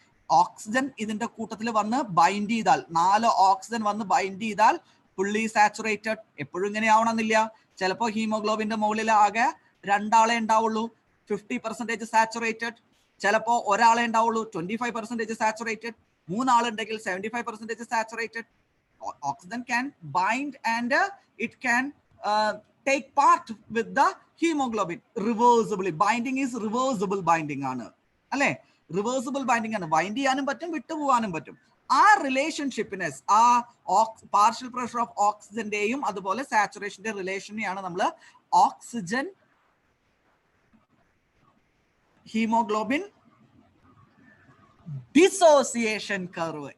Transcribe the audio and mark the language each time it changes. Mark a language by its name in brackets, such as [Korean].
[Malayalam] Oxygen ഇതിന്റെ കൂട്ടത്തിൽ വന്ന് ബൈൻഡ് ചെയ്താൽ, 4 ഓക്സിജൻ വന്ന് ബൈൻഡ് ചെയ്താൽ ഫുള്ളി സാച്ചുറേറ്റഡ്. എപ്പോഴും ഇങ്ങനെ ആവണമെന്നില്ല. ചിലപ്പോൾ ഹീമോഗ്ലോബിന്റെ മുകളിൽ ആകെ 2 ആളെ ഉണ്ടാവുള്ളൂ, 50% സാച്ചുറേറ്റഡ്. ചിലപ്പോൾ ഒരാളെ ഉണ്ടാവുള്ളൂ, 25% saturated. 3 ആളുണ്ടെങ്കിൽ 75% saturated. [English] Oxygen can bind and it can take part with the hemoglobin reversibly. Binding is reversible binding ആണ് അല്ലേ? [Malayalam] റിവേഴ്സിബിൾ ബൈൻഡിങ് ആണ്. ബൈൻഡ് ചെയ്യാനും പറ്റും, വിട്ടുപോകാനും പറ്റും. ആ റിലേഷൻഷിപ്പിനെസ്, ആ പാർഷ്യൽ പ്രഷർ ഓഫ് ഓക്സിജന്റെയും അതുപോലെ സാച്ചുറേഷന്റെ റിലേഷനെയാണ് നമ്മൾ ഓക്സിജൻ ഹീമോഗ്ലോബിൻ ഡിസോസിയേഷൻ കർവ്.